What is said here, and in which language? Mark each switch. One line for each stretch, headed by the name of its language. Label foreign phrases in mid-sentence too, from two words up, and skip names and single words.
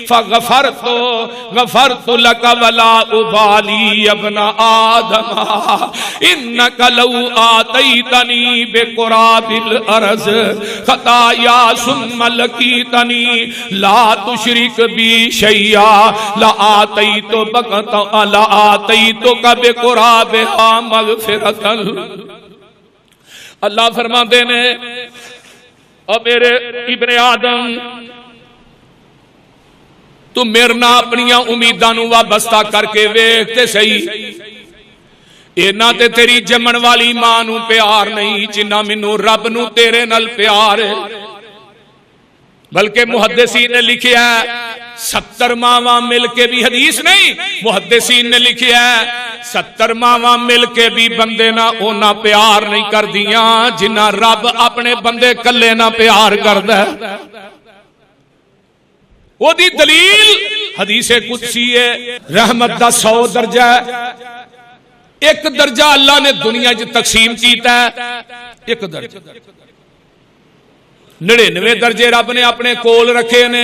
Arabic: غفرت لك ولا ابالي يا ابن آدم انك لو آتيتني بقراب الارض خطايا ثم لقيتني لا تشرك بي شيئا لآتيتك بقرابها مغفرة۔
Punjabi: اللہ فرماتے نے اور میرے ابن آدم تو میرے نہ اپنیاں امیداں نو وابستہ کر کے ویکھتے صحیح، اینا تے تیری جمن والی ماں نو پیار نہیں جنہ منو رب نو تیرے نال پیار ہے۔ بلکہ محدثین نے لکھیا ہے 70 ماواں مل کے بھی حدیث نہیں، محدثین نے لکھیا ہے 70 ماواں مل کے بھی بندے نا اونا پیار نہیں کردیاں جنا رب اپنے بندے کلے نا پیار کردا ہے. اودی دلیل حدیثے قدسی ہے، رحمت دا 100 درجہ ہے. ایک درجہ اللہ نے دنیا چ تقسیم کیتا ہے، ایک درجہ 99 درجے رب نے اپنے کول رکھے نے.